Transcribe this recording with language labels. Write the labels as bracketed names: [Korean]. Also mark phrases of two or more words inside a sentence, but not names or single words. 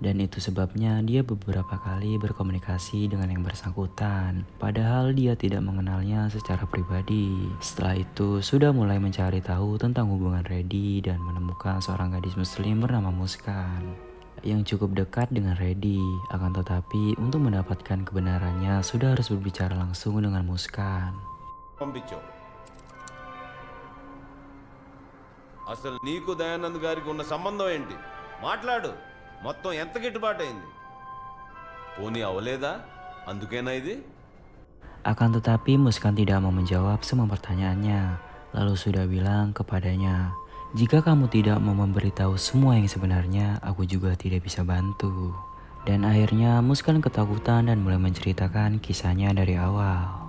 [Indonesian] Dan itu sebabnya dia beberapa kali berkomunikasi dengan yang bersangkutan, padahal dia tidak mengenalnya secara pribadi. Setelah itu sudah mulai mencari tahu tentang hubungan Reddy dan menemukan seorang gadis muslim bernama Muskan yang cukup dekat dengan Reddy. Akan tetapi untuk mendapatkan kebenarannya sudah harus berbicara langsung dengan Muskan. [Telugu] పంపించావు అసలు నీకు దయానంద్ గారికి ఉన్న సంబంధం ఏంటి? మాట్లాడు. మొత్తం ఎంత గిట్టుబాటు అయింది? పోనీ అవలేదా? అందుకేనా ఇది? [Indonesian] Akan tetapi Muskan tidak mau menjawab semua pertanyaannya. Lalu sudah bilang kepadanya, "Jika kamu tidak mau memberitahu semua yang sebenarnya, aku juga tidak bisa bantu." Dan akhirnya Muskan ketakutan dan mulai menceritakan kisahnya dari awal.